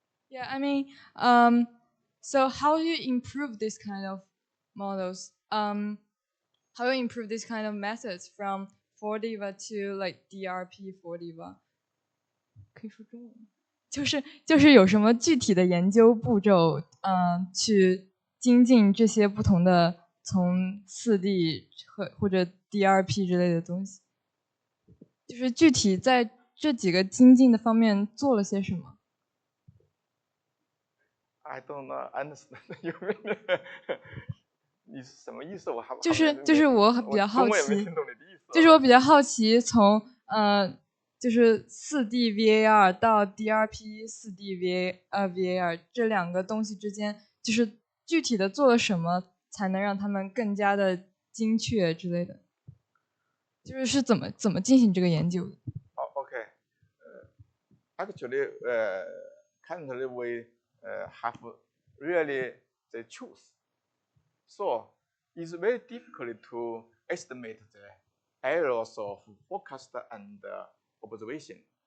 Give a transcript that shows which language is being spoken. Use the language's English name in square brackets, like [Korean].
[English] Yeah, I mean, so how do you improve this kind of models? How do you improve this kind of methods from 4DVar to like DRP-4DVar? [Chinese] 可以说中文。就是有什么具体的研究步骤，去精进这些不同的从4D 或者 DRP 之类的东西，就是具体在这几个精进的方面做了些什么？ [English] I don't understand you mean [Chinese] 你是什么意思？我还就是我比较好奇，就是我比较好奇从就是4DVar 到 DRP-4DVar 这两个东西之间，就是具体的做了什么，才能让他们更加的精确之类的？就是怎么进行这个研究的？ [English] Okay. Actually, currently we have really the choose. So it's very difficult to estimate the errors of forecast and observation.